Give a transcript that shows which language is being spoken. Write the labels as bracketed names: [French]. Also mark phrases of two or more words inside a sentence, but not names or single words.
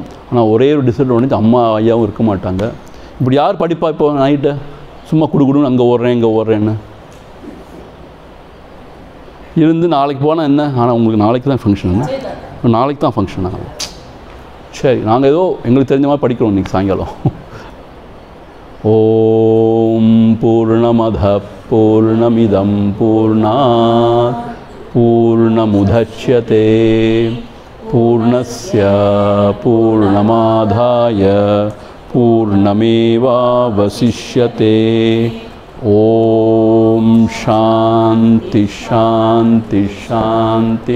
[Tamil] ஆனால் ஒரே ஒரு டிஸ்அட்வான்டேஜ், அம்மா ஐயாவும் இருக்க மாட்டாங்க. இப்படி யார் படிப்பா இப்போ நைட்டு சும்மா கொடுக்கணும்னு அங்கே ஓடுறேன் இங்கே ஓடுறேன்னு இருந்து நாளைக்கு போனால் என்ன? ஆனால் உங்களுக்கு நாளைக்கு தான் ஃபங்க்ஷன், நாளைக்கு தான் ஃபங்க்ஷன் ஆகும். சரி, நாங்கள் ஏதோ எங்களுக்கு தெரிஞ்ச மாதிரி படிக்கிறோம் இன்றைக்கி சாயங்காலம். [Sanskrit] ओम् पूर्णमद पूर्णमिदम् पूर्णात् पूर्णमुदच्यते पूर्णस्य पूर्णमादाय पूर्णमेवावशिष्यते. ओम् शान्ति शान्ति शान्ति.